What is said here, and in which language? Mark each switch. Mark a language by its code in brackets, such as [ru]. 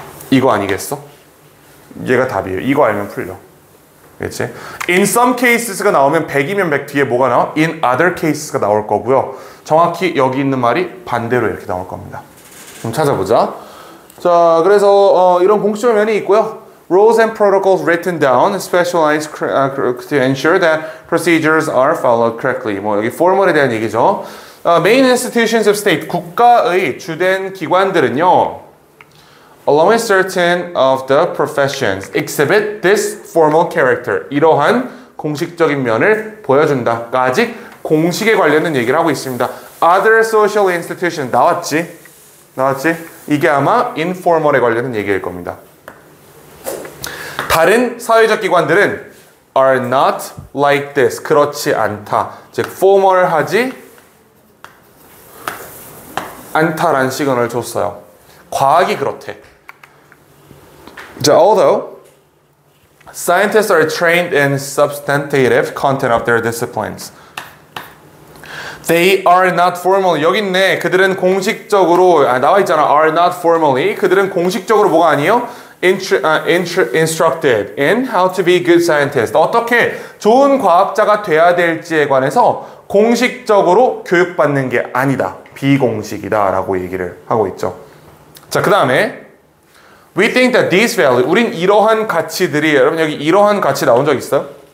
[ko] 이거 아니겠어? 얘가 답이에요. 이거 알면 풀려. 그렇지? [en] In some cases [ko] 가 나오면 100이면 100 뒤에 뭐가 나와? [en] In other cases [ko] 가 나올 거고요. 정확히 여기 있는 말이 반대로 이렇게 나올 겁니다. 좀 찾아보자. 자, 그래서 이런 공식적 면이 있고요. [en] Rules and protocols written down, specialized to ensure that procedures are followed correctly. [ko] 뭐 여기 formal에 대한 얘기죠. [en] Main institutions of state, [ko] 국가의 주된 기관들은요. [en] Along with certain of the professions, exhibit this formal character. [ko] 이러한 공식적인 면을 보여준다. 아직 공식에 관련된 얘기를 하고 있습니다. [en] Other social institution 나왔지? [ko] 이게 아마 informal에 관련된 얘기일 겁니다. 다른 사회적 기관들은 [en] are not like this. [ko] 그렇지 않다. 즉 formal하지 않다라는 시그널을 줬어요. 과학이 그렇대. [en] 자, although scientists are trained in substantive content of their disciplines, they are not formal. [ko] 여기 있네. 그들은 공식적으로 나와 있잖아. [en] are not formally. [ko] 그들은 공식적으로 뭐가 아니에요? [en] instructed in how to be good scientist. [ko] 어떻게 좋은 과학자가 돼야 될지에 관해서 공식적으로 교육받는 게 아니다. 비공식이다 라고 얘기를 하고 있죠. 자, 그 다음에 [en] We think that these values, [ko] 우린 이러한 가치들이, 여러분 여기 이러한 가치 나온 적 있어요?